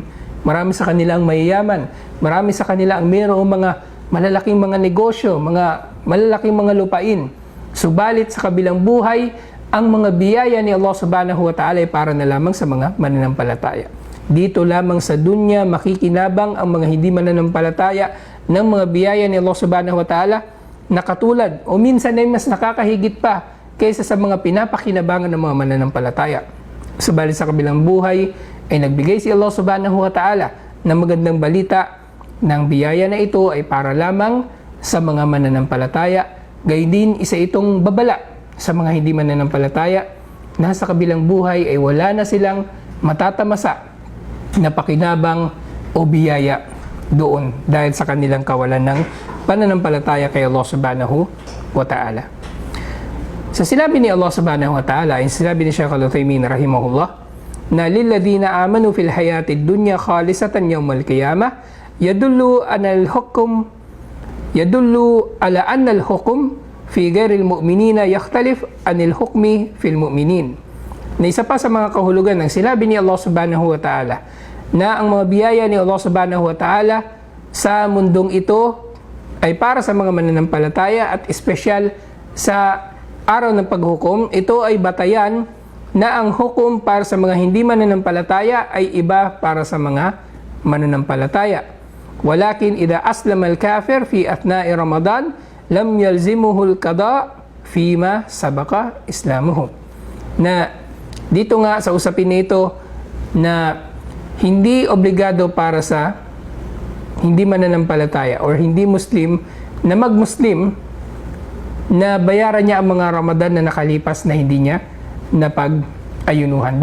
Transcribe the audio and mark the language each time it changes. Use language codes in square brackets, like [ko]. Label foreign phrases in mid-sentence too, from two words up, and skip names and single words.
[tl] Marami sa kanila ang mayayaman. Marami sa kanila ang mayroong mga malalaking mga negosyo, mga malalaking mga lupain. Subalit sa kabilang buhay, ang mga biyaya ni Allah [ar] سبحانه وتعالى [tl] ay para na lamang sa mga mananampalataya. Dito lamang sa dunya makikinabang ang mga hindi mananampalataya ng mga biyaya ni Allah [ar] سبحانه وتعالى, [tl] na katulad o minsan ay mas nakakahigit pa kaysa sa mga pinapakinabangan ng mga mananampalataya. Subalit sa kabilang buhay ay nagbigay si Allah [ar] سبحانه وتعالى [tl] ng magandang balita ng biyaya na ito ay para lamang sa mga mananampalataya. Gayon din, isa itong babala sa mga hindi mananampalataya na sa kabilang buhay ay wala na silang matatamasa na pakinabang o biyaya doon dahil sa kanilang kawalan ng pananampalataya kay Allah [ar] سبحانه وتعالى. [tl] Sa sinabi ni Allah [ar] سبحانه وتعالى, [tl] ay sinabi ni [ar] Shaykh Al-Uthaymin rahimahullah, na للذين آمنوا في الحياة الدنيا خالصة يوم القيامة يدل على أن الحكم في غير المؤمنين يختلف عن الحكم في المؤمنين. [tl] Na isa pa sa mga kahulugan ng sinabi ni Allah [ar] سبحانه وتعالى, [tl] na ang mga biyaya ni Allah [ar] سبحانه وتعالى [tl] sa mundong ito ay para sa mga mananampalataya, at espesyal sa araw ng paghukom, ito ay batayan na ang hukom para sa mga hindi mananampalataya ay iba para sa mga mananampalataya. [ar] ولكن إذا أسلم الكافر في أثناء رمضان لم يلزمه القضاء فيما سبق إسلامه. [tl] Na dito nga sa usapin nito na hindi obligado para sa hindi mananampalataya or hindi Muslim na mag-Muslim na bayaran niya ang mga Ramadan na nakalipas na hindi niya napag-ayunuhan.